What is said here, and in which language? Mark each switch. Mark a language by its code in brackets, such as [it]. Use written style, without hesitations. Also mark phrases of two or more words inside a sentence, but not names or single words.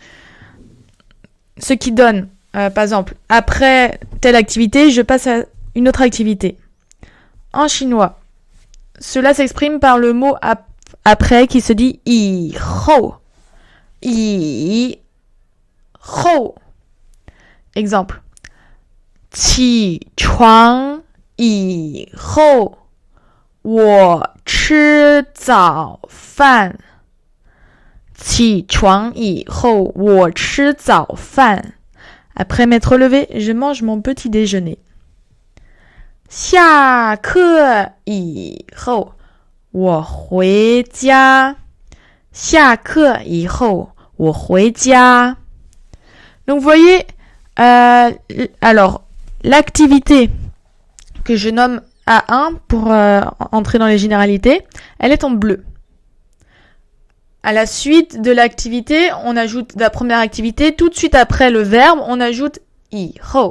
[fr] Ce qui donne, par exemple, après telle activité, je passe à une autre activité. En chinois, cela s'exprime par le mot après qui se dit [zh] 以后. 以后. [fr] Exemple. [zh] 起床以后我吃早饭。起床以后我吃早饭. [fr] Après m'être levé, je mange mon petit déjeuner. [zh] 下课以后我回家下课以后我回家 [fr] Donc vous voyez alors l'activité que je nomme A1 pour entrer dans les généralités, elle est en bleu. À la suite de l'activité, on ajoute la première activité, tout de suite après le verbe, on ajoute [zh] 以后.